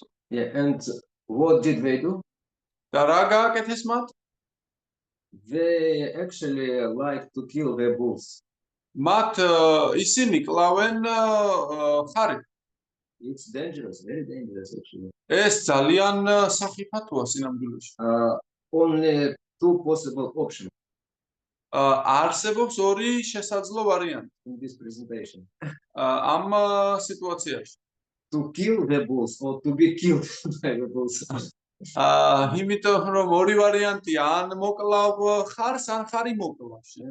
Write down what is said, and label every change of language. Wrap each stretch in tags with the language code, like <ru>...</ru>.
<en>Yeah, and what did they do?</en> <ka>და რა გააკეთეს მათ?</ka> <en>They actually like to kill the bulls.</en> <ka>მათ ისინი კლავენ ხარით.</ka> <en>It's dangerous, very dangerous actually.</en> <ka>ეს ძალიან სახიფათოა სინამდვილეში.</ka> <en>Only two possible options</en> <ka>არსებობს ორი შესაძლო ვარიანტი</ka> <en>in this presentation.</en> <ka>ამ სიტუაციაში.</ka> <en>To kill the bulls or to be killed by the bulls.</en> <ka>იმიტომ რომ ორი ვარიანტია, ან მოკლავ ხარს, ან ხარი მოკლავს.</ka>